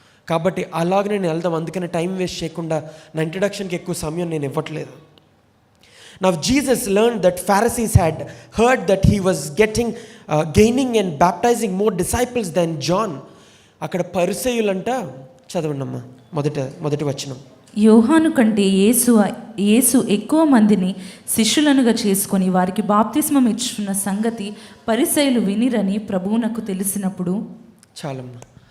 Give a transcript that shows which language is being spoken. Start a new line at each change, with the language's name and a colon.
Telugu: కాబట్టి అలాగే నేను వెళ్దాం. అందుకని టైం వేస్ట్ చేయకుండా నా ఇంట్రడక్షన్కి ఎక్కువ సమయం నేను ఇవ్వట్లేదు.
English: Now Jesus learned that Pharisees had heard that he was gaining and baptizing more disciples than John.
Telugu: అక్కడ పరిసయ్యులంట, చదవండమ్మా మొదటి వచనం. యోహాను కంటే యేసు ఎక్కువ మందిని శిష్యులనుగా చేసుకొని వారికి బాప్తిస్మం ఇచ్చున్న సంగతి పరిసయ్యులు వినిరని ప్రభువునకు తెలిసినప్పుడు. చాలమ్మా,